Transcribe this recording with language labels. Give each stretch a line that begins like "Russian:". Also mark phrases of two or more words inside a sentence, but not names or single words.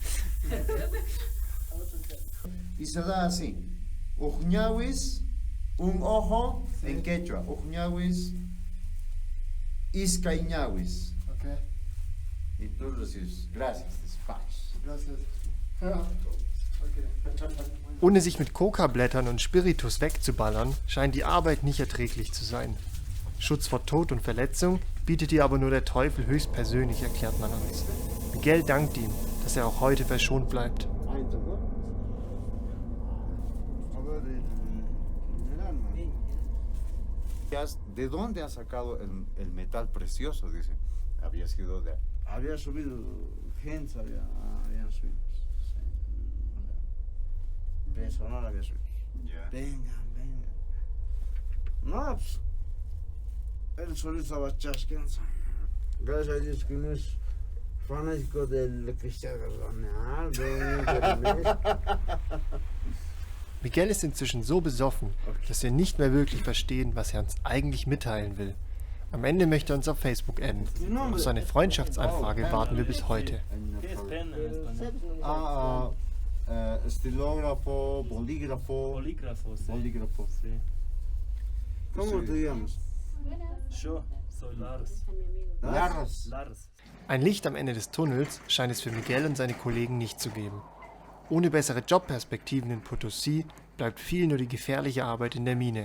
Spanish: Y se da así. Ujñawis, un ojo en quechua.
Quechua: Ujñawis, iscañawis.
Spanish: Ok. Y tú recibes. Gracias, despachos. Gracias.
German: Ohne sich mit Coca-Blättern und Spiritus wegzuballern, scheint die Arbeit nicht erträglich zu sein. Schutz vor Tod und Verletzung bietet ihr aber nur der Teufel höchstpersönlich, erklärt man uns. Miguel dankt ihm, dass er auch heute verschont bleibt.
Spanish: ¿De dónde ha sacado el metal precioso? Dice. Había sido de... Había subido gente, habían subido. Personal había subido. Venga. No, pues, él solo estaba chasqueando. Gracias a Dios que no es fanático del Cristiano Ronaldo.
German: Miguel ist inzwischen so besoffen, dass wir nicht mehr wirklich verstehen, was er uns eigentlich mitteilen will. Am Ende möchte er uns auf Facebook adden. Auf seine Freundschaftsanfrage warten wir bis heute.
Spanish: Estilógrafo, bolígrafo. Bolígrafo, sí. ¿Cómo te llamas? Yo soy Lars. Lars.
German: Ein Licht am Ende des Tunnels scheint es für Miguel und seine Kollegen nicht zu geben. Ohne bessere Jobperspektiven in Potosí bleibt viel nur die gefährliche Arbeit in der Mine.